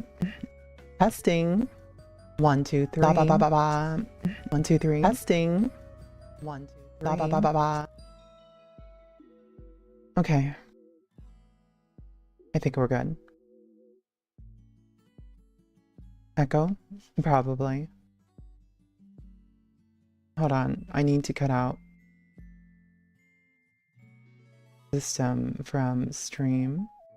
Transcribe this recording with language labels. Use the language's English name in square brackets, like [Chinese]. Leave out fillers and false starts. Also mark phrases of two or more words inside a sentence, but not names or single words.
[English] Testing. 1, 2, 3. Ba ba ba ba ba. 1, 2, 3. Testing. 1, 2, 3. Ba ba ba ba ba. Okay. I think we're good. Echo? Probably. Hold on. I need to cut out system from stream.